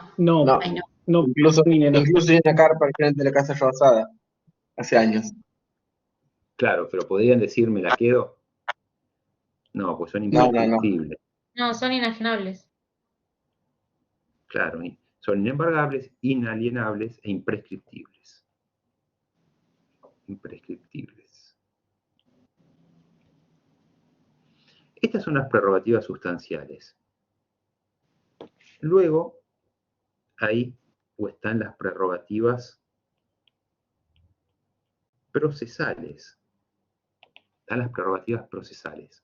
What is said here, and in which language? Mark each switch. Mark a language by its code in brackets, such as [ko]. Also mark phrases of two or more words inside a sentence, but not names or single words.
[es] No. Ay, no. Incluso hay una carpa al frente de la Casa Rosada, hace años. Claro, pero ¿podrían decir, ¿me la quedo? No, pues son imprescriptibles. No, son inajenables. Claro, son inembargables, inalienables e imprescriptibles. Imprescriptibles. Estas son las prerrogativas sustanciales. Luego, ahí están las prerrogativas procesales. Están las prerrogativas procesales.